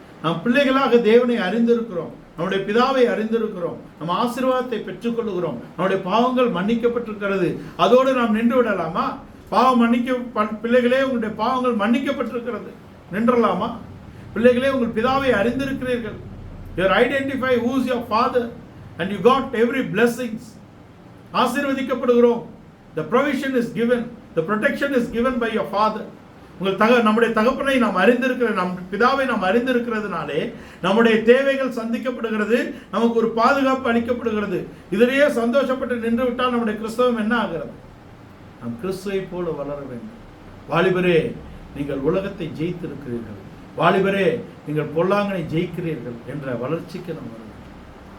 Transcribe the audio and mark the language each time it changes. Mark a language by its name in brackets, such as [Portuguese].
[Tamil] நாம் பிள்ளைகளாக தேவனை அறிந்திருக்கிறோம், நம்முடைய பிதாவை அறிந்திருக்கிறோம், நம்ம ஆசீர்வாதத்தை பெற்றுக்கொள்கிறோம், நம்முடைய பாவங்கள் மன்னிக்கப்பட்டிருக்கிறது. அதோடு நாம் நின்று விடலாமா? பாவம் பிள்ளைகளே, உங்களுடைய பாவங்கள் மன்னிக்கப்பட்டிருக்கிறது, நின்றலாமா? பிள்ளைகளே, உங்கள் பிதாவை அறிந்திருக்கிறீர்கள். [English] You identify who is your father and you got every blessings. [Tamil] ஆசீர்வதிக்கப்படுகிறோம். [English] The provision is given, the protection is given by your father. [Tamil] நம்முடைய தகப்பனை நாம் அறிந்திருக்கிற, நம் பிதாவை நாம் அறிந்திருக்கிறதுனாலே நம்முடைய தேவைகள் சந்திக்கப்படுகிறது, நமக்கு ஒரு பாதுகாப்பு அளிக்கப்படுகிறது. இதிலேயே சந்தோஷப்பட்டு நின்று விட்டால் நம்முடைய கிறிஸ்தவம் என்ன ஆகிறது? நாம் கிறிஸ்துவை போல வளர வேண்டும். வாலிபரே, நீங்கள் உலகத்தை ஜெயித்திருக்கிறீர்கள். வாலிபரே, நீங்கள் பொல்லாங்கனை ஜெயிக்கிறீர்கள் என்ற வளர்ச்சிக்கு நாம் வர வேண்டும்.